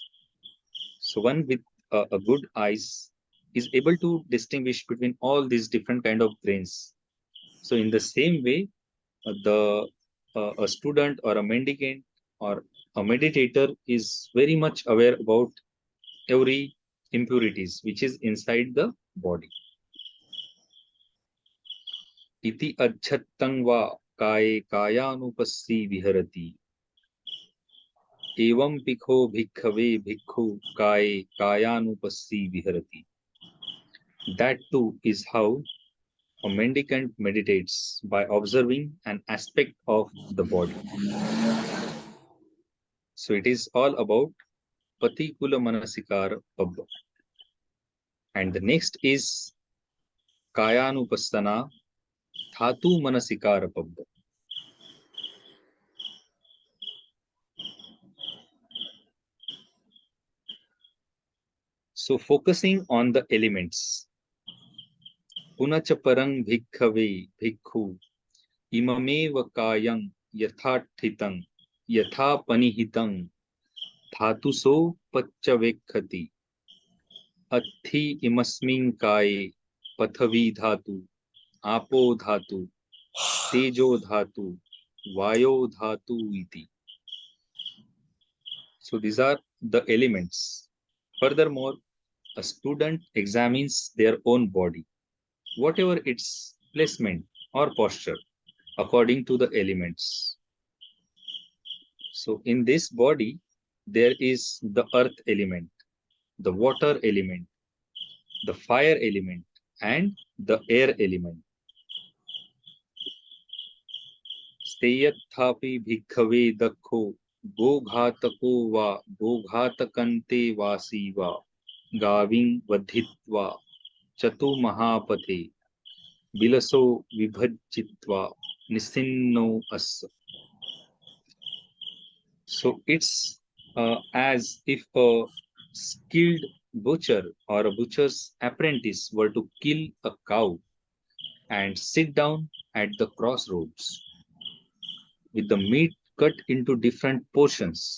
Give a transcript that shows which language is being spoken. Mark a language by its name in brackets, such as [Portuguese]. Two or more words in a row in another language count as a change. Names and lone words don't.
[English] So one with a good eyes is able to distinguish between all these different kind of grains. So in the same way, the a student or a mendicant or a meditator is very much aware about every impurities which is inside the body. [Pali] Iti ajhattam va kaye kayanupassi viharati. Evam bhikho bhikkave bhikkhu kaye kayanupassi viharati. [English] That too is how a mendicant meditates, by observing an aspect of the body. So it is all about [Pali] Patikula Manasikara Pabbha. [English] And the next is [Pali] Kayanupassana Dhatu Manasikara Pabbha. [English] So focusing on the elements. [Pali] Punacha parang bhikkhave bhikkhu imameva kayang yathatthitang yatha panihitang dhatuso pacchavekkati athi imasmin kaye pathavi dhatu apo dhatu tejo dhatu vayo dhatu iti. [English] So these are the elements. Furthermore, a student examines their own body, whatever its placement or posture, according to the elements. So in this body, there is the earth element, the water element, the fire element, and the air element. [Pali] Steyathapi bhikkhave dakho goghatako va goghatakante vasi va gaving vadhitva chatu mahapathe bilaso vibhajitva nisinno as. [English] So it's as if a skilled butcher or a butcher's apprentice were to kill a cow and sit down at the crossroads with the meat cut into different portions.